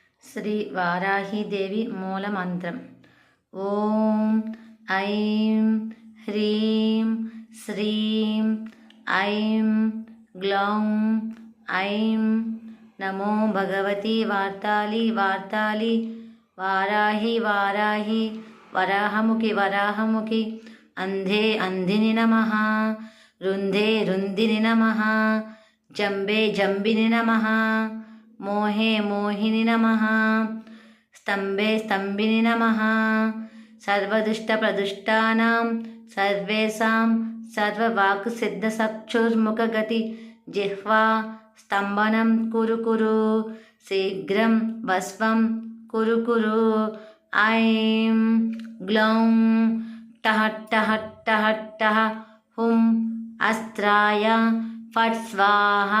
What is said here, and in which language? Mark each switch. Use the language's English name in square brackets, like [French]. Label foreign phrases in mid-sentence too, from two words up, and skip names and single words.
[Sanskrit] శ్రీ వారాహీదేవి మూలమంత్రం. ఓం ఐం హ్రీం శ్రీం ఐం గ్లౌం ఐం నమో భగవతి వార్తాళి వార్తాళి వారాహి వారాహి వరాహముఖి వరాహముఖి అంధే అంధిని నమః రుంధే రుంధిని నమః జంబే జంబిని నమః మోహే మోహిని నమః स्तंभे स्तंभिनि नमः सर्वदुष्टप्रदुष्टानां सर्वेषां सर्ववाक्सिद्धचक्षुर्मुखगति जिह्वा स्तंभनं कुरु कुरु शीघ्रं वस्वं कुरु कुरु ऐं ग्लौं टः टः टः टः हुं अस्त्राय फट् स्वाहा.